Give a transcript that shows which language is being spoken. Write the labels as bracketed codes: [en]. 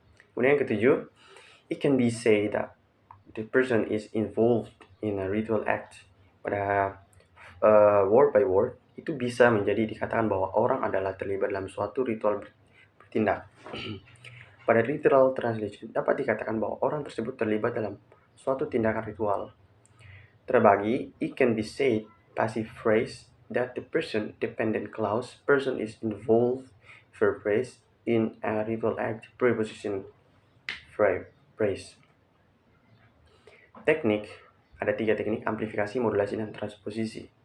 [id] Kemudian yang ketujuh, [en] it can be said that the person is involved in a ritual act. [id] Pada word by word, itu bisa menjadi dikatakan bahwa orang adalah terlibat dalam suatu ritual bertindak. Pada literal translation, dapat dikatakan bahwa orang tersebut terlibat dalam suatu tindakan ritual. Terbagi, [en] it can be said, passive phrase, that the person, dependent clause, person is involved, verb phrase, in a ritual act, preposition phrase. [id] Teknik, ada 3 teknik, amplifikasi, modulasi, dan transposisi.